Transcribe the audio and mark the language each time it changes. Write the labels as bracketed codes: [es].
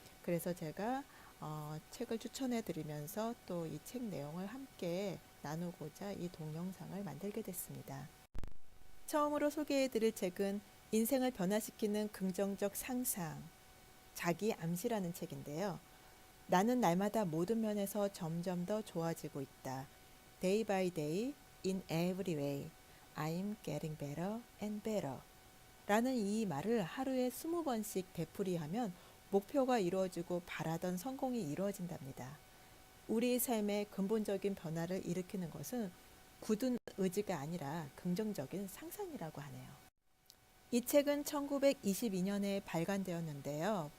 [ko] 그래서 제가 책을 추천해 드리면서 또 이 책 내용을 함께 나누고자 이 동영상을 만들게 됐습니다. 처음으로 소개해드릴 책은 인생을 변화시키는 긍정적 상상, 자기 암시라는 책인데요. 나는 날마다 모든 면에서 점점 더 좋아지고 있다. [en] Day by day, in every way, I'm getting better and better. [ko] 라는 이 말을 하루에 20번씩 되풀이하면 목표가 이루어지고 바라던 성공이 이루어진답니다. 우리의 삶의 근본적인 변화를 일으키는 것은 굳은 의지가 아니라 긍정적인 상상이라고 하네요. 이 책은 1922년에 발간되었는데요.